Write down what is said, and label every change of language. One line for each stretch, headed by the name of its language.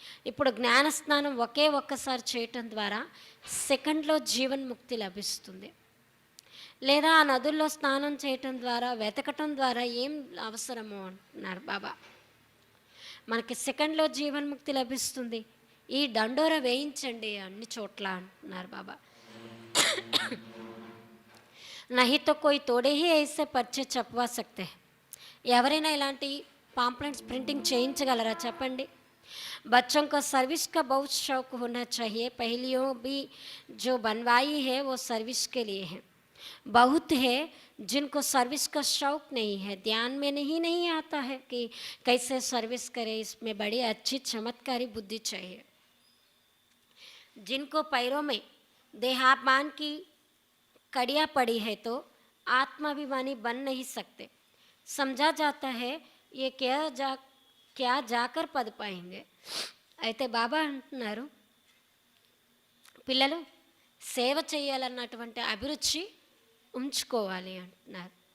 Telugu: ఇప్పుడు జ్ఞానస్నానం ఒక్కసారి చేయటం ద్వారా సెకండ్లో జీవన్ముక్తి లభిస్తుంది. లేదా ఆ నదుల్లో స్నానం చేయటం ద్వారా వెతకటం ద్వారా ఏం అవసరమో అంటున్నారు బాబా. మనకి సెకండ్లో జీవన్ముక్తి లభిస్తుంది. ఈ దండోర వేయించండి అన్ని చోట్ల అంటున్నారు బాబా.
Hindi: नहीं तो कोई तोड़े ही ऐसे पर्चे छपवा सकते हैं.
Telugu: ఎవరైనా ఇలాంటి పాంప్లెంట్స్ ప్రింటింగ్ చేయించగలరా చెప్పండి.
Hindi: बच्चों को सर्विस का बहुत शौक होना चाहिए. पहलियों भी जो बनवाई है वो सर्विस के लिए है. बहुत है जिनको सर्विस का शौक नहीं है, ध्यान में नहीं आता है कि कैसे सर्विस करें. इसमें बड़ी अच्छी चमत्कारी बुद्धि चाहिए. जिनको पैरों में देहाभिमान की कड़ियाँ पड़ी है तो आत्माभिमानी बन नहीं सकते. समझा जाता है ये क्या जाकर पद पाएंगे.
Telugu: అయితే బాబా అంటున్నారు పిల్లలు సేవ చేయాలన్నటువంటి అభిరుచి ఉంచుకోవాలి అంటున్నారు.